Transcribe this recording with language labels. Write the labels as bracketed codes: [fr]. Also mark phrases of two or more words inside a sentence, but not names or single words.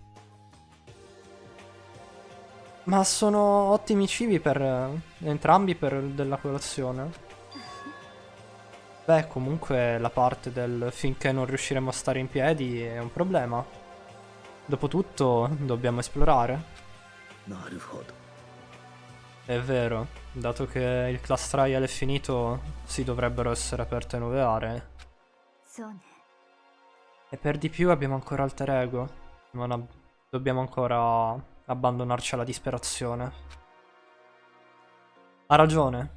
[it] Ma sono ottimi cibi per entrambi per della colazione. Beh, comunque la parte del finché non riusciremo a stare in piedi è un problema. Dopotutto, dobbiamo esplorare. [ja] なるほど [it] È vero, dato che il [en] class trial [it] è finito, si dovrebbero essere aperte nuove aree. [ja] そうね。 [it] E per di più abbiamo ancora alter ego. Dobbiamo ancora abbandonarci alla disperazione. Ha ragione.